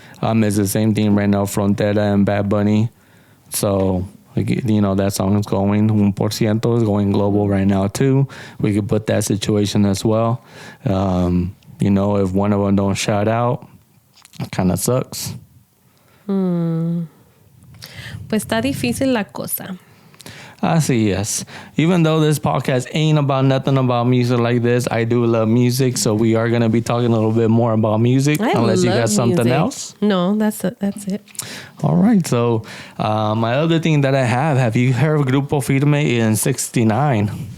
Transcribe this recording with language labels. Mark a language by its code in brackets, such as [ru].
[en] It's the same thing right now, Frontera and Bad Bunny. So, you know, that song is going, 1% is going global right now too. We could put that situation as well. You know, if one of them don't shout out, it kind of sucks. [es] Pues está difícil la cosa. [en] See, yes. Even though this podcast ain't about nothing about music like this, I do love music, so we are going to be talking a little bit more about music, unless you got something else. No, that's it. All right, so my other thing that I have you heard of Grupo Firme in 69?